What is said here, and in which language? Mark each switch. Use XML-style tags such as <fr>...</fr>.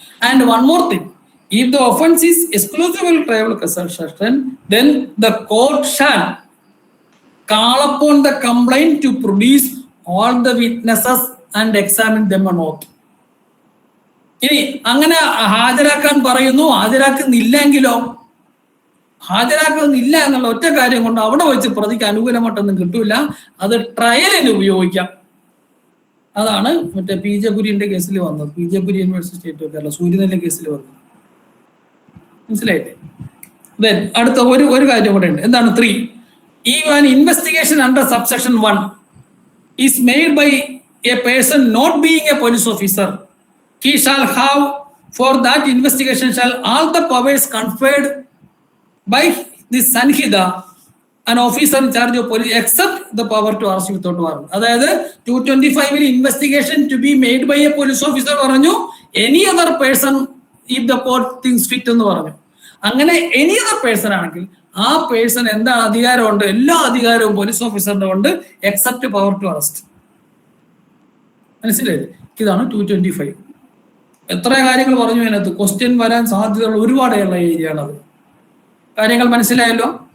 <en>And one more thing, if the offence is exclusive triable court of session, then the court shall call upon the complaint to produce all the witnesses and examine them on oath.</en> <ml>ഇനി അങ്ങനെ ഹാജരാക്കാൻ പറയുന്നു, ഹാജരാക്കുന്നില്ലെങ്കിലോ? ഹാജരാക്കുന്നില്ല എന്നുള്ള ഒറ്റ കാര്യം കൊണ്ട് അവിടെ വെച്ച് പ്രതിക്ക് അനുകൂലമായിട്ടൊന്നും കിട്ടൂല. അത് ട്രയലിന് ഉപയോഗിക്കാം. അതാണ് മറ്റേ പി ജെ കുര്യന്റെ കേസിൽ വന്നത്, P J Kurian university state of Kerala സൂര്യനെല്ലിന്റെ കേസിൽ വന്നത്. മനസ്സിലായില്ലേ? ദെൻ അടുത്ത ഒരു കാര്യം കൂടെ ഉണ്ട്. എന്താണ്?</ml> <en>3, if an investigation under subsection 1 is made by a person not being a police officer, he shall have for that investigation shall all the powers conferred by the Sanhida, an officer in charge of police, except the power to arrest without warrant. അതായത് 225 investigation to be made by a police officer പറഞ്ഞു, any other person if the court thinks fit</en> <ml>എന്ന് പറഞ്ഞു. അങ്ങനെ</ml> <en>any other person</en> <ml>ആണെങ്കിൽ ആ person എന്താ അധികാരമുണ്ട്? എല്ലാ അധികാരവും പോലീസ് ഓഫീസറിന്റെ ഉണ്ട്,</ml> <en>Except power to arrest.</en> <ml>മനസ്സിലായില്ലേ? ഇതാണ് 225. എത്ര കാര്യങ്ങൾ പറഞ്ഞു അതിനകത്ത്. ക്വസ്റ്റ്യൻ വരാൻ സാധ്യതയുള്ള ഒരുപാടുള്ള ഏരിയ ആണത്. കാര്യങ്ങൾ മനസ്സിലായല്ലോ?</ml>